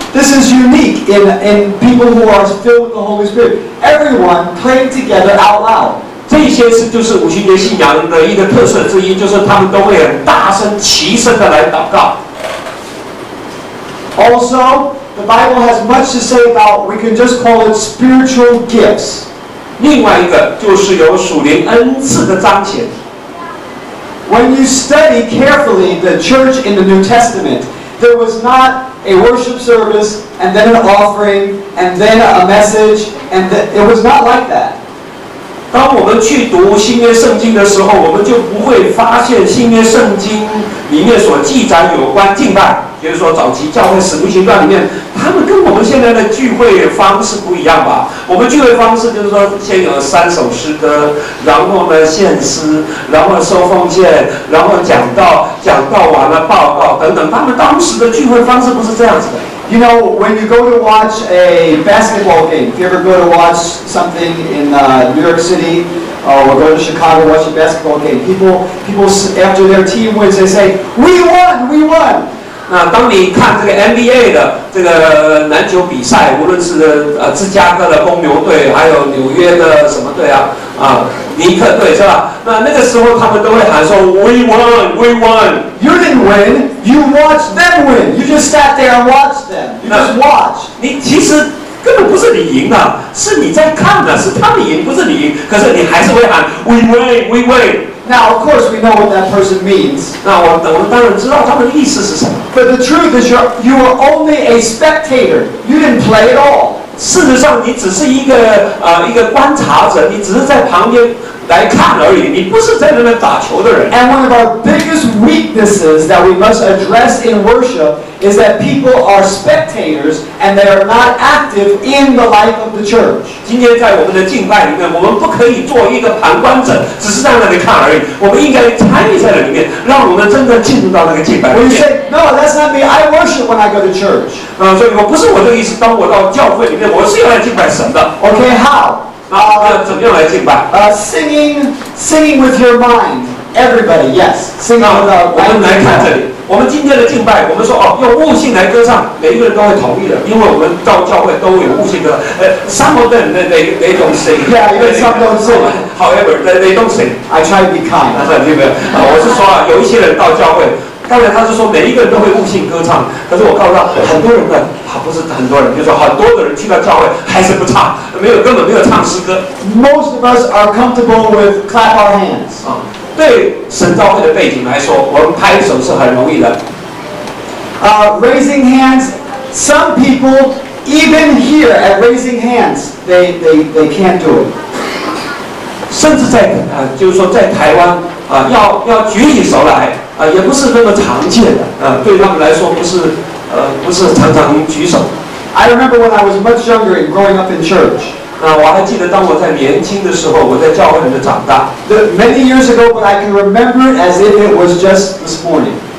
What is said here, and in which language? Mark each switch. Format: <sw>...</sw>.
<en>This is unique in people who are filled with the Holy Spirit. Everyone praying together out loud.</en> <zh>这些就是五旬节信仰的一个特色之一，就是他们都会很大声、齐声的来祷告。</zh> <en>Also, the Bible has much to say about, we can just call it spiritual gifts.</en> <zh>另外一个就是有属灵恩赐的彰显。</zh> <en>When you study carefully the church in the New Testament, there was not a worship service and then an offering and then a message, and it was not like that.</en> <zh>当我们去读新约圣经的时候，我们就不会发现新约圣经里面所记载有关敬拜，比如说早期教会使徒行传里面，他们跟我们现在的聚会方式不一样吧？我们聚会方式就是说，先有3首诗歌，然后呢献诗，然后收奉献，然后讲道完了报告等等。他们当时的聚会方式不是这样子的。</zh> <en>You know, when you go to watch a basketball game, if you ever go to watch something in New York City or go to Chicago watch a basketball game, people after their team wins, they say, "We won, we won."</en> <zh>那当你看这个 NBA 的这个篮球比赛，无论是芝加哥的公牛队，还有纽约的什么队尼克队是吧？那个时候他们都会喊说</zh> <en>"We won, we won." You didn't win. You watched them win. You just sat there and watched them. You just watched.</en> <zh>你其实根本不是你赢的，是你在看的，是他们赢，不是你赢。可是你还是会喊</zh> <en>"We win, we win." Now, of course, we know what that person means.</en> <zh>那我们当然知道他们的意思是什么。</zh> <en>But the truth is, you were only a spectator. You didn't play at all.</en> <zh>事实上，你只是一个观察者，你只是在旁边来看而已，你不是在那边打球的人。</zh> <en>And one of our biggest weaknesses that we must address in worship is that people are spectators and they are not active in the life of the church.</en> <zh>今天在我们的敬拜里面，我们不可以做一个旁观者，只是在那里看而已。我们应该参与在里面，让我们真正进入到那个敬拜里面。</zh> <en>When you say, "No, that's not me. I worship when I go to church."</en> <zh>所以我不是我这个意思。当我到教会里面，我是要来敬拜神的。</zh> <en>Okay, how?</en> <zh>怎么样来敬拜</zh> <en>？Singing with your mind. Everybody, yes. Singing with our</en> <zh>我们来看这里，我们今天的敬拜，我们说用悟性来歌唱，每一个人都会同意的，因为我们到教会都有悟性歌。</zh> <en>Some of them they don't sing. Yeah, even some don't sing. However, they don't sing. I try to be kind.</en> <zh>我是说有一些人到教会。当然，他是说每一个人都会悟性歌唱，可是我告诉他，很多人呢，不是很多人，就是说很多的人去到教会还是不唱，根本没有唱诗歌。</zh> <en>Most of us are comfortable with clap our hands.</en> <zh>对神召会的背景来说，我们拍手是很容易的。</zh> <en>Raising hands, some people even here at raising hands, they can't do it.</en> <zh>甚至在就是说在台湾要举起手来也不是那么常见的对他们来说不是常常举手。</zh> <en>I remember when I was much younger and growing up in church.</en> <zh>我还记得当我在年轻的时候，我在教会里面长大。</zh> <en>Many years ago, but I can remember it as if it was just this morning.</en>